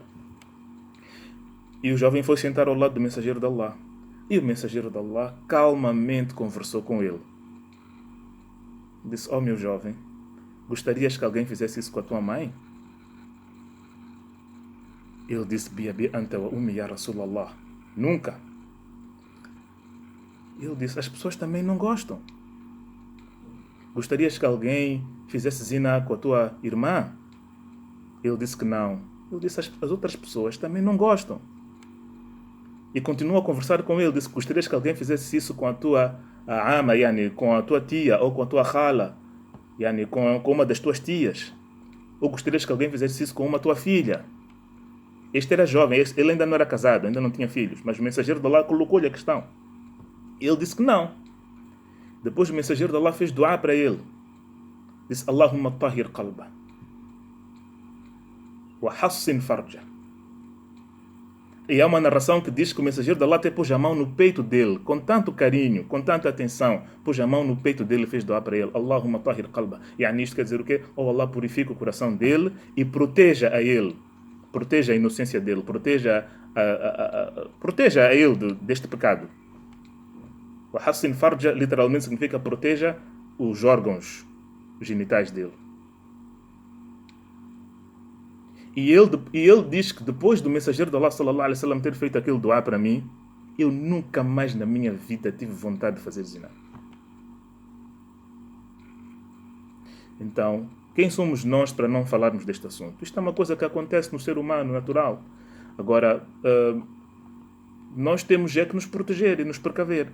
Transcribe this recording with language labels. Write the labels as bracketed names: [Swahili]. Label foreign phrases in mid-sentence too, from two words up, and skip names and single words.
[Portuguese] E o jovem foi sentar ao lado do mensageiro de Allah. E o mensageiro de Allah calmamente conversou com ele. Disse: meu jovem, gostarias que alguém fizesse isso com a tua mãe? Ele disse: [Arabic] بأبي أنت وأمي يا رسول الله. [Portuguese] Nunca. Ele disse: as pessoas também não gostam. Gostarias que alguém fizesse zina com a tua irmã? Ele disse que não. Ele disse: as outras pessoas também não gostam. E continuou a conversar com ele. Disse: gostarias que alguém fizesse isso com a tua ama, yani, com a tua tia, ou com a tua khala, yani, com uma das tuas tias? Ou gostarias que alguém fizesse isso com uma tua filha? Este era jovem, ele ainda não era casado, ainda não tinha filhos, mas o mensageiro de Allah colocou-lhe a questão. Ele disse que não. Depois o mensageiro de Allah fez dua para ele. Disse: [Arabic] اللهم طهر قلبه وحصن فرجه. [Portuguese] E há uma narração que diz que o mensageiro de Allah até pôs a mão no peito dele, com tanto carinho, com tanta atenção, pôs a mão no peito dele e fez dua para ele. [Arabic] اللهم طهر قلبه. [Portuguese] E isto quer dizer o quê? Allah purifica o coração dele e proteja a ele. Proteja a inocência dele, proteja a ele deste pecado. O [Arabic] حصن فرجه [Portuguese] literalmente significa proteja os órgãos genitais dele. E ele diz que depois do mensageiro de Allah [Arabic] صلى الله عليه وسلم [Portuguese] ter feito aquele dua para mim, eu nunca mais na minha vida tive vontade de fazer zina. Então, quem somos nós para não falarmos deste assunto? Isto é uma coisa que acontece no ser humano, natural. Agora, nós temos que nos proteger e nos precaver.